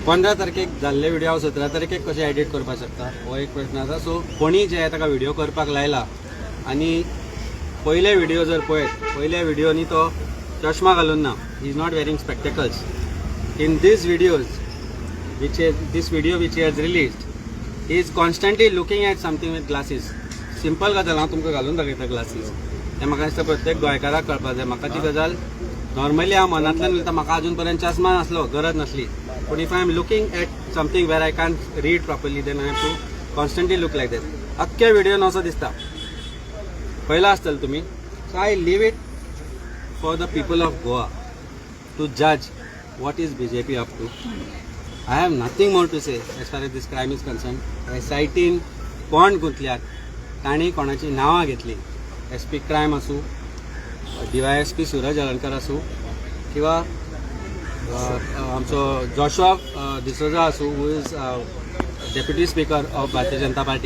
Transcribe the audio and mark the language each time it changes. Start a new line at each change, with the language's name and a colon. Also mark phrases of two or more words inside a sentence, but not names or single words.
Konkani: 15 तारखेक जाल्ले व्हिडिओ हांव 17 तारखेक कशें एडीट करपाक शकता हो एक प्रश्न आसा. सो कोणी जे ताका व्हिडिओ करपाक लायला आनी पयले व्हिडिओ जर पळयत पयल्या व्हिडिओनी तो चश्मा घालून ना.
English: he is not wearing spectacles. in these videos this video which he has released, he is constantly looking at something with glasses.
Konkani: सिंपल गजाल हांव तुमकां घालून दाखयता ग्लासीस. हें म्हाका दिसता प्रत्येक गोंयकाराक कळपाक जाय. म्हाका ती गजाल नॉर्मली हांव मनांतल्यान उलयता. म्हाका अजून पर्यंत चश्मा नासलो गरज नासली.
English: पूण if I am looking at something where I can read properly then I have to constantly look like that.
Konkani: अख्ख्या व्हिडिओन असो दिसता. पयला आसतलो तुमी.
English: so I leave it for the people of Goa to judge what is BJP up to. I have nothing more to say as far as this crime is concerned.
Konkani: SITन कोण गुंतल्यात ताणी कोणाची नांवां घेतली. SP क्रायम आसूं, DYSP सूरज अलंकर आसूं किंवा आमचो जोशुआ डिसोजा आसूं
English: who is deputy speaker of Bharatiya Janata Party.